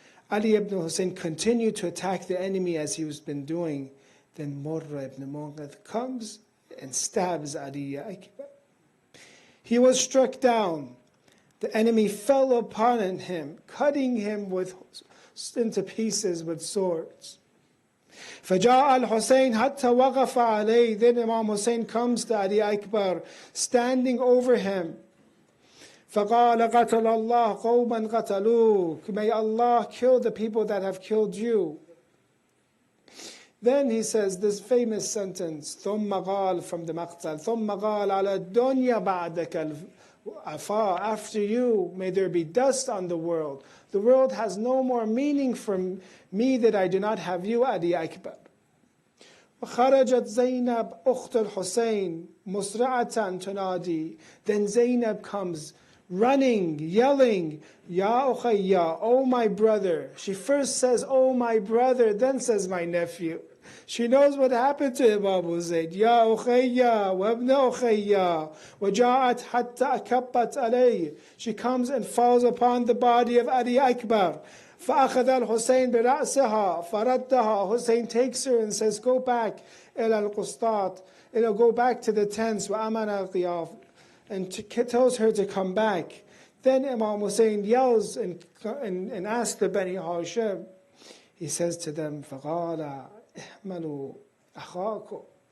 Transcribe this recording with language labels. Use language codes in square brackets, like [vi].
[en] Ali ibn Hussein continued to attack the enemy as he has been doing. Then Murra ibn Munqidh comes and stabs Ali Akbar. He was struck down. The enemy fell upon him, cutting him into pieces with swords. [ar] فجاء الحسين حتى وقف عليه. [en] Then Imam Hussein comes to Ali Akbar, standing over him. [ar] فقال قتل الله قوما قتلوك. [en] May Allah kill the people that have killed you. Then he says this famous sentence, [ar] ثم قال, [en] from the مقتل, [ar] ثم قال على الدنيا بعدك العفا. [en] After you, may there be dust on the world. The world has no more meaning for me that I do not have you, Ali Akbar. [ar] وخرجت زينب أخت الحسين مسرعة تنادي. [en] Then Zainab comes running, yelling, [ar] Ya Ukhayya, [en] oh my brother. She first says, oh my brother, then says my nephew. She knows what happened to Imam Hussein. [ar] Ya Ukhayya, wa ibna Ukhayya, wa ja'at hatta akabbat alayh. [en] She comes and falls upon the body of Ali Akbar. [ar] فأخذ الحسين برأسها فردها. [en] Hussein takes her and says, go back [ar] إلى القسطاط. [en] Go back to the tents. [ar] وأمن القياف. [en] And tells her to come back. Then Imam Hussein yells and asks the Bani Hashim. He says to them, [ar] فَقَالَ احْمَلُوا أَخَاكُمْ.